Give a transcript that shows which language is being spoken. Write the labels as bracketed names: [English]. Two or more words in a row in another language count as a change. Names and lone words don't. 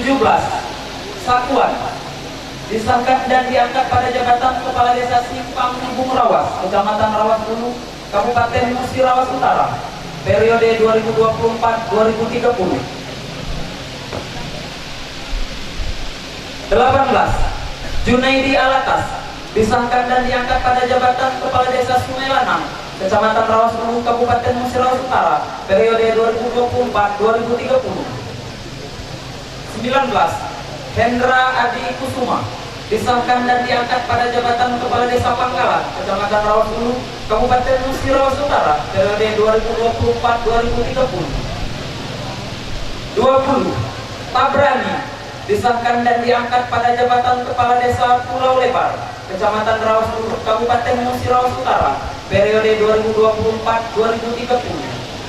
[Indonesian] Sakuan, disahkan dan diangkat pada jabatan Kepala Desa Simpang Nibung Rawas, Kecamatan Rawas Hulu, Kabupaten Musirawas Utara, periode 2024-2030. 18. Junaidi Alatas, disahkan dan diangkat pada jabatan Kepala Desa Sungai Lanang, Kecamatan Rawas Hulu, Kabupaten Musirawas Utara, periode 2024-2030. 19. Hendra Adi Kusuma, disahkan dan diangkat pada jabatan Kepala Desa Pangkalan, Kecamatan Rawas Hulu, Kabupaten Musirawas Utara, periode 2024-2030. 20. Tabrani, disahkan dan diangkat pada jabatan Kepala Desa Pulau Lebar, Kecamatan Rawas Hulu, Kabupaten Musirawas Utara, periode 2024-2030.